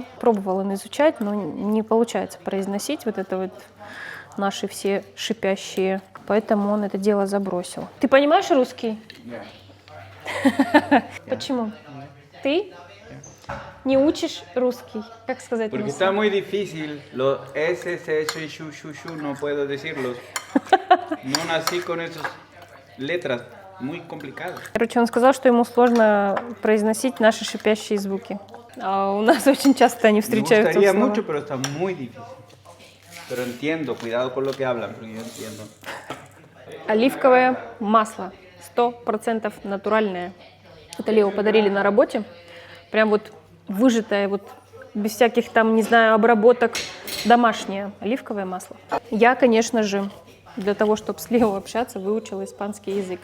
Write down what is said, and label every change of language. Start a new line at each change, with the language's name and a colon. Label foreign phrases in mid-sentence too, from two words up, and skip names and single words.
Russian: Пробовал он изучать, но не получается произносить вот это вот наши все шипящие. Поэтому он это дело забросил. Ты понимаешь русский? Нет. Почему? Ты не учишь русский? Как сказать?
Spanish: Porque está muy difícil. Los S, S, Shu, Shu, Shu, no puedo decirlos. No nací con esas letras. Muy complicado.
Russian: Короче, он сказал, что ему сложно произносить наши шипящие звуки. А у нас очень часто они встречаются.
Spanish: Me gustaría mucho, pero está muy difícil. Pero entiendo, cuidado con lo que hablan, porque yo entiendo.
Russian: Оливковое масло. 100% натуральное. Это Лео подарили на работе. Прям вот выжатое, вот без всяких там, не знаю, обработок. Домашнее оливковое масло. Я, конечно же, для того, чтобы с Лео общаться, выучила испанский язык.